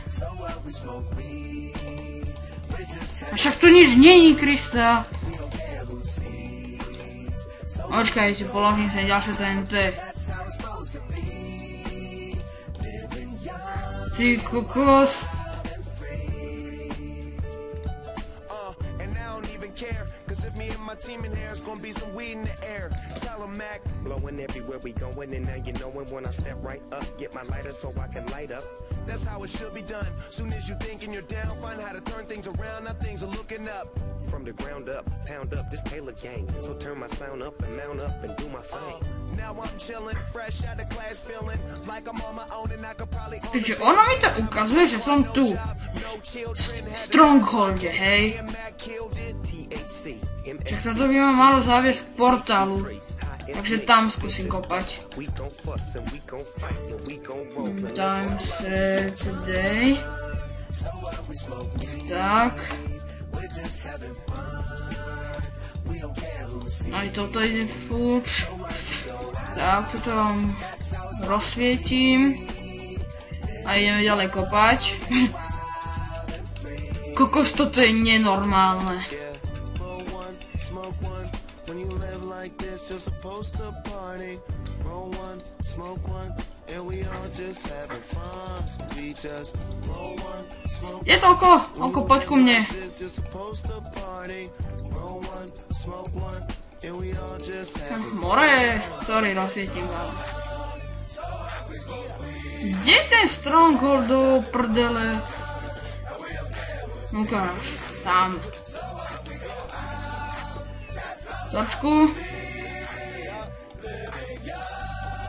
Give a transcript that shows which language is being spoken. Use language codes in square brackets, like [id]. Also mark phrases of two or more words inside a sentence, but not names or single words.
[sk] A však tu nič není, Krista. Počkajte, položím sa ďalšie TNT. Ty kokos. [en] That's how it should be done. Soon as you thinking you're down, find how to turn things around. Now things are looking up. From the ground up, pound up this Taylor gang. So turn my sound up and mount up and do my thing. Now I'm chilling, fresh out of class, feeling like I'm on my own and I could probably. [sk] Takže ona mi to ukazuje, že som tu. Strongholde, hej. Však sa to by ma malo zaviesť k portálu. Takže tam skúsim kopať. [en] Time set today. [sk] Tak. Aj toto ide fuč. Tak, toto vám rozsvietím. A ideme ďalej kopať. Kokos, toto je nenormálne. [en] You're supposed to party, roll one, smoke one, and we all just having fun. So we just roll one, smoke one. [sk] Je to oko, poď ku mne. [en] You're supposed to party, roll one, smoke one, and we all just having fun. More, sorry, [sk] rozsvietím vám. Kde ten Stronghold do prdele? Ukáž, tam. Točku.